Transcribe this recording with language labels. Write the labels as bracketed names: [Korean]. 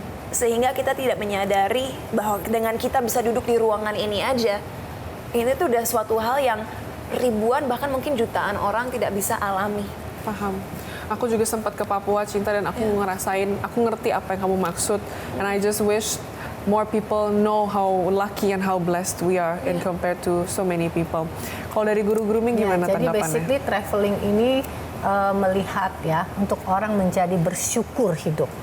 [Indonesian] Sehingga kita tidak menyadari bahwa dengan kita bisa duduk di ruangan ini aja, ini tuh udah suatu hal yang ribuan bahkan mungkin jutaan orang tidak bisa alami. Paham. Aku juga sempat ke Papua, Cinta, dan aku ngerasain, aku ngerti apa yang kamu maksud. [English] And I just wish more people know how lucky and how blessed we are in compared to so many people. [Indonesian] Kalau dari guru grooming gimana tanggapannya? Jadi [English] basically [Indonesian] traveling ini melihat ya, untuk orang menjadi bersyukur hidup.